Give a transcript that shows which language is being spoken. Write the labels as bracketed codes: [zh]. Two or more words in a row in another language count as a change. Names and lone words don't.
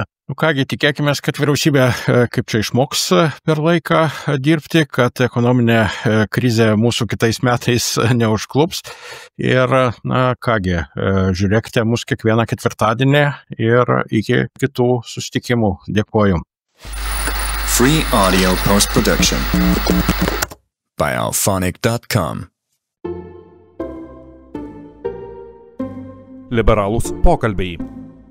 [lt] Kągi, tikėkime, kad vyriausybė kaip čia išmoks per laiką dirbti, kad ekonominė krizė mūsų kitais metais neužklups. Ir, na kągi, žiūrėkite mus kiekvieną ketvirtadienį ir iki kitų susitikimų. Dėkuoju. [en] Free audio post-production by alphonic.com. [lt] Liberalūs pokalbiai.